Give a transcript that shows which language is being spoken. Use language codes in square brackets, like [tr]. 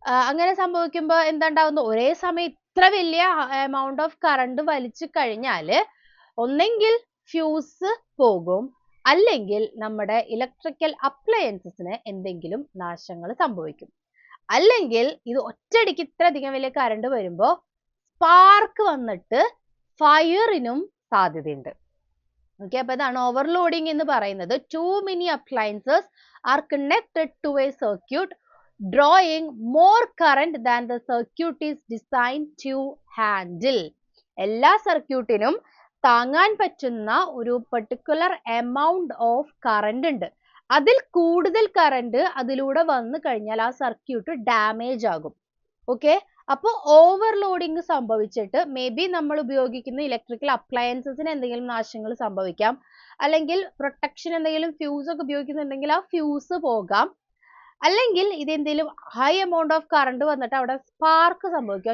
[ml] അങ്ങനെ സംഭവിക്കുമ്പോൾ എന്താണ്ടാവുന്നു? ഒരേ സമയം ഇത്ര വലിയ എമൗണ്ട് ഓഫ് കറണ്ട് വലിച്ചു കഴിഞ്ഞാൽ ഒന്നെങ്കിൽ ഫ്യൂസ് പോകും, അല്ലെങ്കിൽ നമ്മുടെ ഇലക്ട്രിക്കൽ അപ്ലയൻസസിന് എന്തെങ്കിലും നാശങ്ങൾ സംഭവിക്കും. അല്ലെങ്കിൽ ഇത് ഒറ്റയടിക്ക് ഇത്രയധികം വലിയ കറണ്ട് വരുമ്പോൾ സ്പാർക്ക് വന്നിട്ട് ഫയറിനും സാധ്യതയുണ്ട്. ഓക്കെ, അപ്പൊ ഇതാണ് ഓവർലോഡിംഗ് എന്ന് പറയുന്നത്. [en] Too many appliances are connected to a circuit drawing more current than the circuit is designed to handle. [ml] എല്ലാ സർക്യൂട്ടിനും താങ്ങാൻ പറ്റുന്ന ഒരു പെർട്ടിക്കുലർ എമൗണ്ട് ഓഫ് കറണ്ട് ഉണ്ട്. അതിൽ കൂടുതൽ കറണ്ട് അതിലൂടെ വന്നു കഴിഞ്ഞാൽ ആ സർക്യൂട്ട് ഡാമേജ് ആകും. ഓക്കെ, അപ്പോൾ ഓവർലോഡിംഗ് സംഭവിച്ചിട്ട് മേ ബി നമ്മൾ ഉപയോഗിക്കുന്ന ഇലക്ട്രിക്കൽ അപ്ലയൻസസിന് എന്തെങ്കിലും നാശങ്ങൾ സംഭവിക്കാം, അല്ലെങ്കിൽ പ്രൊട്ടക്ഷൻ എന്തെങ്കിലും ഫ്യൂസ് ഒക്കെ ഉപയോഗിക്കുന്നുണ്ടെങ്കിൽ ആ ഫ്യൂസ് പോകാം, അല്ലെങ്കിൽ ഇത് എന്തെങ്കിലും ഹൈ എമൗണ്ട് ഓഫ് കറണ്ട് വന്നിട്ട് അവിടെ സ്പാർക്ക് സംഭവിക്കും.